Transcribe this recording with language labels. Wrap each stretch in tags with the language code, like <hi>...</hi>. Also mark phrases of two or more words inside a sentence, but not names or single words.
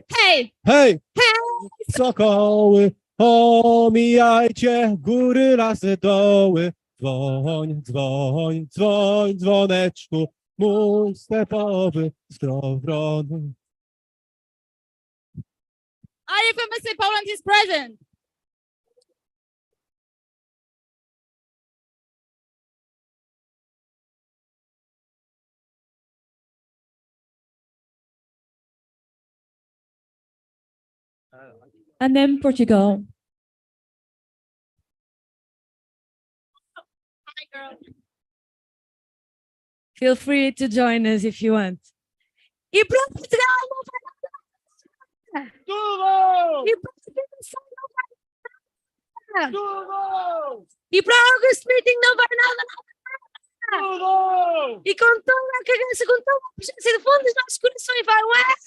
<en>hey,</en> <pl>hej!</pl> <en>hey.</en> <pl>Sokoły, omijajcie góry, lasy, doły. Dzwoń, dzwoń, dzwoń, dzwoneczku, mój stepowy skrobrony.</pl> <en>IFMSA Poland is present. And then Portugal. Feel free to join us if you want.</en> <pt>E para Portugal não vai nada. Tudo! E para Portugal não vai nada. Tudo! E para August Meeting não vai nada. Tudo! E com toda a cagança, com toda a presença do fundo dos nossos corações, vai ué!</pt>